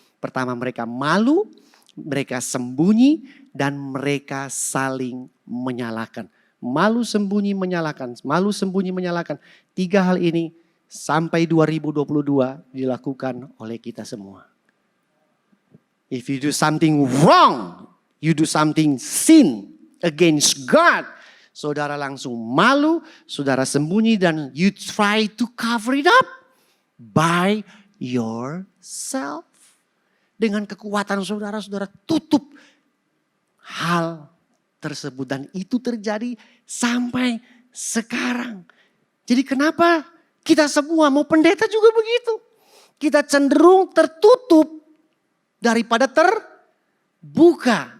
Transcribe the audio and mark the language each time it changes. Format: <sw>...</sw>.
<id>Pertama, mereka malu, mereka sembunyi, dan mereka saling menyalahkan. Malu, sembunyi, menyalahkan. Malu, sembunyi, menyalahkan. 3 hal ini sampai 2022 dilakukan oleh kita semua.</id> <en>If you do something wrong, you do something sin against God,</en> <id>saudara langsung malu, saudara sembunyi, dan</id> <en>you try to cover it up by yourself.</en> <id>Dengan kekuatan saudara, saudara tutup hal tersebut. Dan itu terjadi sampai sekarang. Jadi kenapa kita semua, mau pendeta juga begitu. Kita cenderung tertutup daripada terbuka.</id>